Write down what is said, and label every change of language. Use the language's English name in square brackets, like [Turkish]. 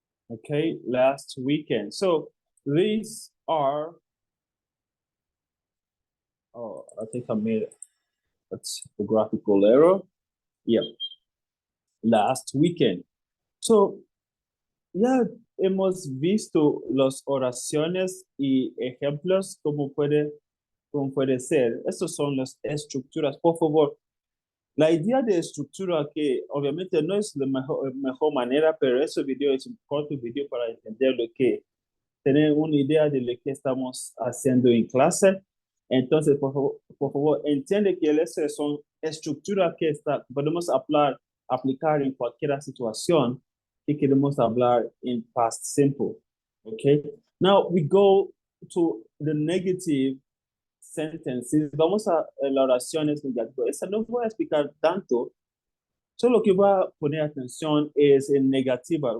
[English] Okay, last weekend. So these are, oh, I think I made a typographical error. Yeah, last weekend. [Spanish] So, ya hemos visto las oraciones y ejemplos como puede ser. Estas son las estructuras. Por favor, la idea de estructura que obviamente no es la mejor manera, pero ese video es un corto video para entender tener una idea de lo que estamos haciendo en clase. Entonces, por favor, entiende que esas son estructuras que podemos aplicar en cualquier situación que queremos hablar en past simple. [English] Okay? Now we go to the negative sentences. [Spanish] Vamos a las oraciones negativas. Esa no voy a explicar tanto. Solo que voy a poner atención es en negativa.